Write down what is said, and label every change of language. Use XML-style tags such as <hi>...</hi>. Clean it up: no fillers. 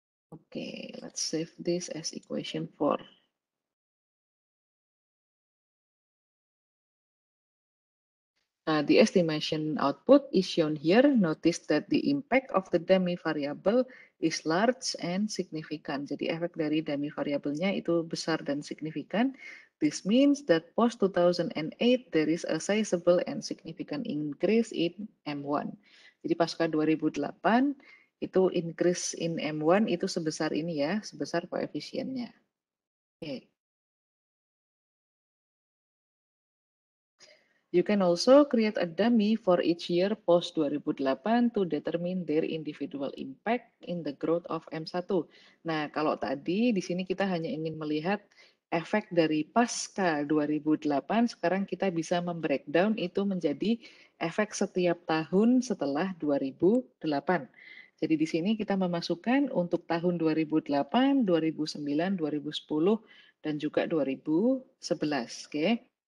<en>Okay, let's save this as equation 4. The estimation output is shown here. Notice that the impact of the dummy variable is large and significant.</en> <id>Jadi efek dari dummy variabelnya itu besar dan signifikan.</id> <en>This means that post 2008 there is a sizable and significant increase in M1.</en> <id>Jadi pasca 2008 itu</id> <en>increase in M1</en> <id>itu sebesar ini ya, sebesar koefisiennya. Oke.</id> <en>You can also create a dummy for each year post 2008 to determine their individual impact in the growth of M1.</en> <id>Nah, kalau tadi di sini kita hanya ingin melihat efek dari pasca 2008, sekarang kita bisa membreakdown itu menjadi efek setiap tahun setelah 2008. Jadi di sini kita memasukkan untuk tahun 2008, 2009, 2010, dan juga 2011. Oke.</id>